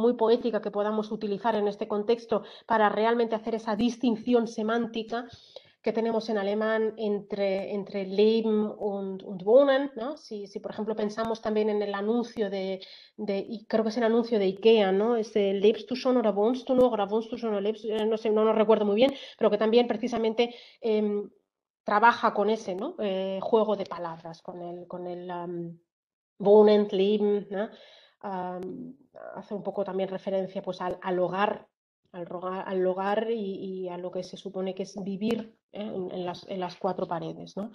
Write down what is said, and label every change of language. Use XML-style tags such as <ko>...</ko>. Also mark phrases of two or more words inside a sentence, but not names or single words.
<es>Muy poética que podamos utilizar en este contexto para realmente hacer esa distinción semántica que tenemos en alemán entre</es> <de>Leben und Wohnen,</de> <es>¿no? Si, por ejemplo, pensamos también en el anuncio creo que es el anuncio de IKEA, ¿no?</es> <de>¿Lebst du schon oder wohnst du noch? Oder wohnst du schon oder lebst,</de> <es>no sé, no lo recuerdo muy bien, pero que también precisamente trabaja con ese, ¿no? Juego de palabras, con el</es> <de>Wohnen, Leben,</de> <es>¿no? Hace un poco también referencia pues al hogar, al hogar y a lo que se supone que es vivir en las cuatro paredes, ¿no?</es>